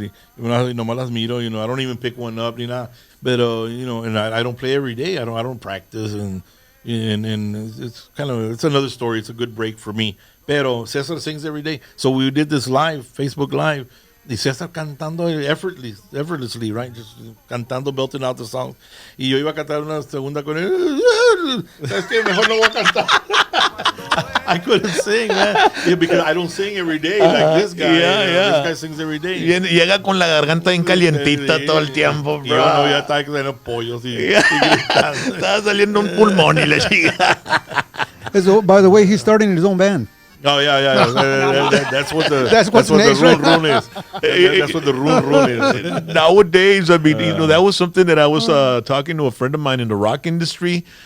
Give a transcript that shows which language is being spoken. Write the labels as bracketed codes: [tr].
[es] Y nomás las miro, [en] you know, I don't even pick one up, [es] ni nada. [en] But you know, and I don't play every day. I don't practice, and it's it's another story. It's a good break for me. Pero Cesar sings every day, so we did this live, Facebook Live. [es] Y Cesar cantando effortlessly, right? [en] Just cantando, belting out the songs. [es] Y yo iba a cantar una segunda con él. ¿Sabes qué? Mejor no voy a cantar. [en] I couldn't sing, man. Yeah, because I don't sing every day like this guy. This guy sings every day. [es] Llega con la garganta bien calientita todo el tiempo, bro. Y yo no, ya estaba haciendo pollos y gritando. Estaba saliendo un pulmón y la chica. [en] So, by the way, he's starting his own band. Oh yeah. That's what the That's what the rule is. That's what the rule is. Nowadays, I mean, you know, that was something that I was talking to a friend of mine in the rock industry.